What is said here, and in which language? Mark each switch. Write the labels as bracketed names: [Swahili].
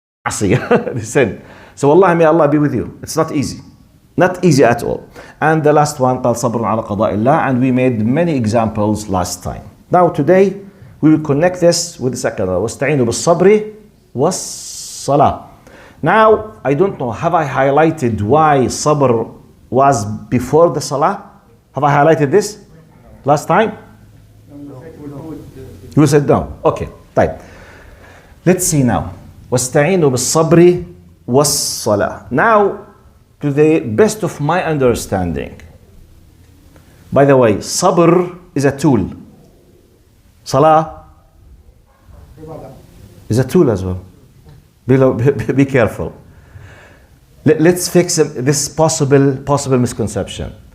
[English] Sin. So Allah, may Allah be with you. It's not easy. Not easy at all. And the last one, [Arabic] قال صبر على قضاء الله, [English] and we made many examples last time. Now today, we will connect this with the second one. [Arabic] واستعينوا بالصبر والصلاة. [English] Now, I don't know, have I highlighted why sabr was before the salah? Have I highlighted this last time? You said no. Okay, طيب. Let's see now. [Arabic] واستعينوا بالصبر والصلاة. [English] Now, to the best of my understanding, by the way, sabr is a tool. Salah is a tool as well. Be careful. Let's fix this possible misconception.